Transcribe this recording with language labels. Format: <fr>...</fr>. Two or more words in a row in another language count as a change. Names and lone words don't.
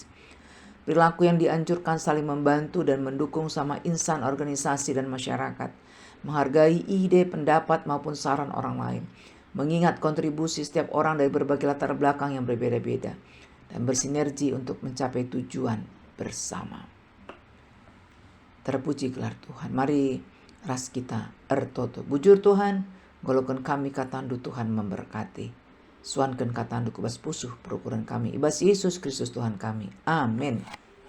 <id>Perilaku yang dianjurkan saling membantu dan mendukung sama insan, organisasi dan masyarakat. Menghargai ide, pendapat maupun saran orang lain. mengingat kontribusi setiap orang dari berbagai latar belakang yang berbeda-beda, dan bersinergi untuk mencapai tujuan bersama.</id> <btx>Terpuji gelar Tuhan. Mari ras kita ertoto. Bujur Tuhan, golokkan kami katandu</btx> <id>Tuhan memberkati.</id> <btx>Suankan katandu kubas pusuh perukuran kami. Ibas Yesus Kristus Tuhan kami. Amin.</btx>